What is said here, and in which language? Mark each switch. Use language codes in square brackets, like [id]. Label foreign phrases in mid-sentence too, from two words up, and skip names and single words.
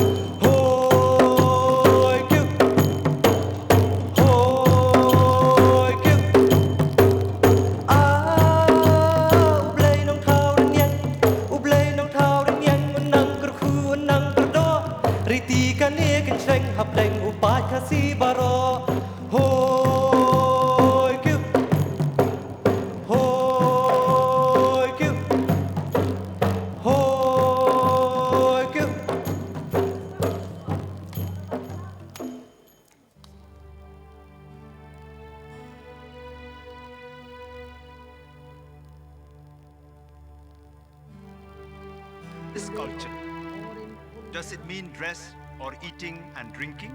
[kha] hoi kyu ublay nong thau nyang nang kar khu nang kar do riti kan e kan seng hap leng upat khasi baro hoi kyu hoi kyu hoi kyu. [en] This culture, does it mean dress or eating and drinking?